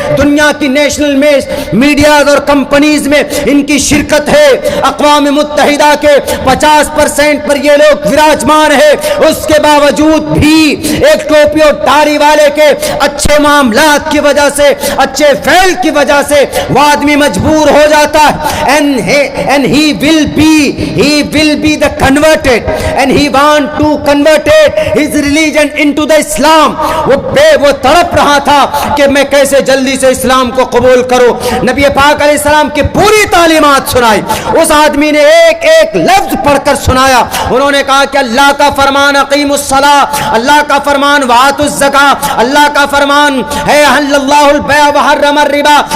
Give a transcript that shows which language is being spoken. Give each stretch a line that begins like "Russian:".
Urdu: دنیا کی نیشنل میں میڈیاز اور کمپنیز میں ان کی شرکت ہے. اقوام متحدہ کے 50% پر یہ لوگ وراجمان ہے. اس کے باوجود بھی ایک ٹوپی اور داڑھی والے کے اچھے معاملات کی وجہ سے, اچھے فعل کی وجہ سے وہ آدمی مجبور ہو جاتا ہے.
English: And he will be the converted, and he want to convert his religion into the Islam.
Urdu: وہ تڑپ رہا تھا کہ میں کیسے جلدی سے اسلام کو قبول کروں. نبی پاک علیہ السلام کی پوری تعلیمات سنائی, اس آدمی نے ایک ایک لفظ پڑھ کر سنایا. انہوں نے کہا کہ اللہ کا فرمان
Arabic: اقیم الصلاۃ,
Urdu: اللہ کا فرمان
Arabic: وآتوا الزکاۃ,
Urdu: اللہ کا فرمان ہے
Arabic: احل اللہ البیع وحرم الربا.